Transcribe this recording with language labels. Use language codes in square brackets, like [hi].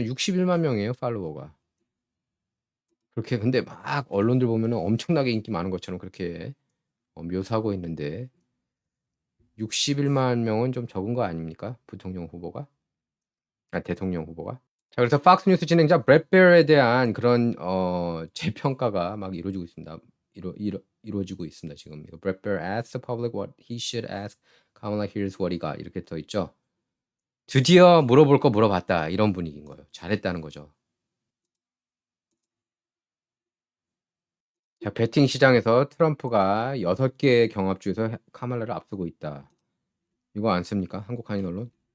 [ko] 61만 명이에요, 팔로워가. 그렇게 근데 막 언론들 보면은 엄청나게 인기 많은 것처럼 그렇게 묘사하고 있는데 61만 명은 좀 적은 거 아닙니까? 대통령 후보가. 자, 그래서 팍스뉴스 진행자 브렛 베어에 대한 그런 재평가가 막 이루어지고 있습니다. 이루어지고 있습니다. 지금 브렛 베어 [en] asked the public what he should ask Kamala, here's what he got [ko] 이렇게 써 있죠. 드디어 물어볼 거 물어봤다 이런 분위기인 거예요. 잘했다는 거죠. 자, 베팅 시장에서 트럼프가 6개의 경합주에서 카말라를 앞서고 있다. 이거 안 씁니까? 한국 한인 언론?